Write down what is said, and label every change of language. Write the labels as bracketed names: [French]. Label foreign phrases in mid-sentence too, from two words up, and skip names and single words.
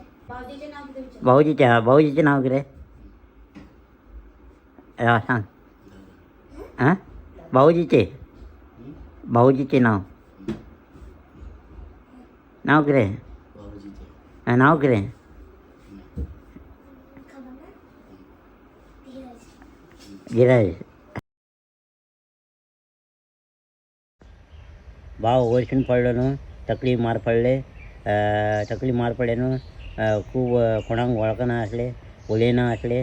[Konkani] भाऊजीचे नाव किती विचार. भाऊजीचे नाव किती. सांग हां भाऊजीचे नाव किती. भाऊजीचे नाव किती. खबर ना? धीरज. गिराज. भाव वरसून पडलो न्हू तकली मार पडले. तकली मार पडल्यानं खूब कोणाक वळखना आसले उलयना आसले.